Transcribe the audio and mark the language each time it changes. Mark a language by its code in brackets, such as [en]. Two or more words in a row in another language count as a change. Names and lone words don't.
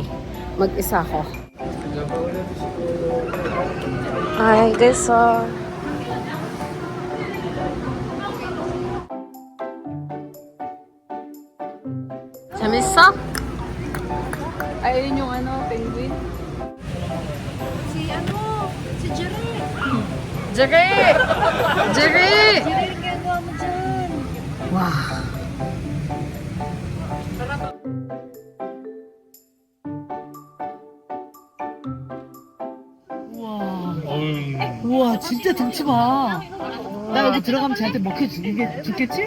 [tl] Mag-isa ko. Ay, guys, 재밌어? Ayun yung penguin. Si Jerry. Jerry! Jerry! Jerry, ginagawa mo dyan. Wow. [ko] 우와 진짜 덩치 봐. 나 여기 들어가면 쟤한테 이게 죽겠지?